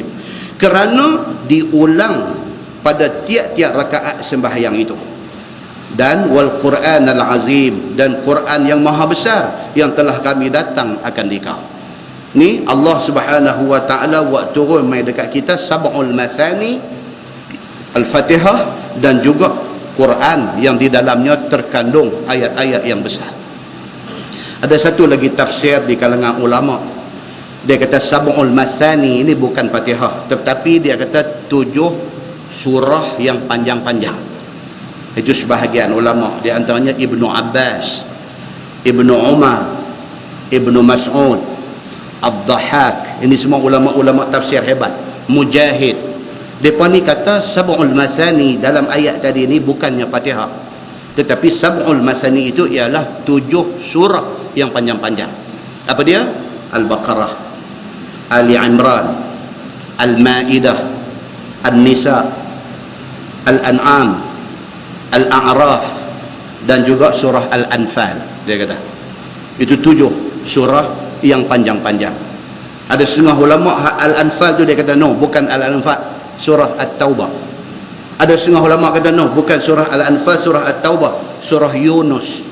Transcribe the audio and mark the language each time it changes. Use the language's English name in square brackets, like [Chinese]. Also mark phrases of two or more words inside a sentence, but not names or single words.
[Malay] Kerana diulang pada tiap-tiap rakaat sembahyang itu. Dan [Arabic] والقرآن العظيم, [Malay] dan Quran yang maha besar yang telah kami datang akan dikau. Ni Allah [Arabic] سبحانه وتعالى [Malay] buat turun mai dekat kita [Arabic] سبع المثاني, [Malay] Al-Fatihah, dan juga Quran yang di dalamnya terkandung ayat-ayat yang besar. Ada satu lagi tafsir di kalangan ulama. Dia kata [Arabic] سبع المثاني [Malay] ini bukan Fatihah, tetapi dia kata 7 surah yang panjang-panjang. Itu sebahagian ulama, di antaranya Ibnu Abbas, Ibnu Umar, Ibnu Mas'ud, Ad-Dhahak. Ini semua ulama-ulama tafsir hebat. Mujahid. Depa ni kata [Arabic] سبع المثاني [Malay] dalam ayat tadi ni bukannya Fatihah, tetapi [Arabic] سبع المثاني [Malay] itu ialah 7 surah yang panjang-panjang. Apa dia? Al-Baqarah, Ali Imran, Al-Ma'idah, An-Nisa, Al-An'am, Al-A'raf, dan juga surah Al-Anfal. Dia kata itu 7 surah yang panjang-panjang. Ada setengah ulama Al-Anfal tu dia kata no, bukan Al-Anfal, surah At-Taubah. Ada setengah ulama kata no, bukan surah Al-Anfal, surah At-Taubah, surah Yunus.